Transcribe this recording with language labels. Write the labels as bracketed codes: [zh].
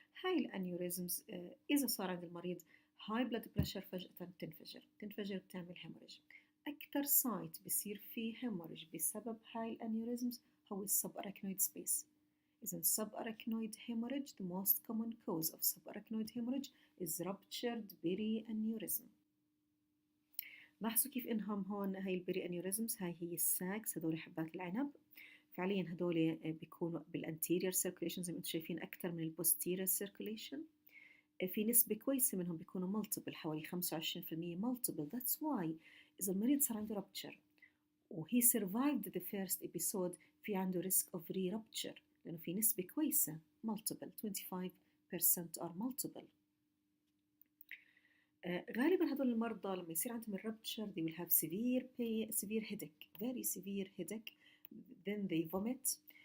[ar] هاي الانيوريزمز اذا صار عند المريض هاي بلاد بريشر فجأة تنفجر بتعمل هيموريج. اكثر سايت بصير فيه هيموريج بسبب هاي الانيوريزمز هو السب اراكنويد سبيس. إذا السب اراكنويد [en] hemorrhage the most common cause of subarachnoid hemorrhage is ruptured perianeurysm. [ar] لاحظوا كيف انهم هون هاي البري انيوريزمز هاي هي الساكس، هدول حبات العنب. فعليا هدول بيكونوا بالانتيريور سيركوليشن زي ما انتم شايفين اكثر من البوستيريور سيركوليشن. في نسبة كويسة منهم بيكونوا مالتيبل، حوالي 25% مالتيبل. [en] That's why [ar] إذا المريض صار عنده [en] rupture [ar] وهي [en] survived the first episode [ar] في عنده [en] risk of re-rupture [ar] لأنه في نسبة كويسة [en] multiple 25% are multiple. [ar] غالبا هدول المرضى لما يصير عندهم الربتشر [en] they will have severe pain, severe headache, very severe headache, then they vomit.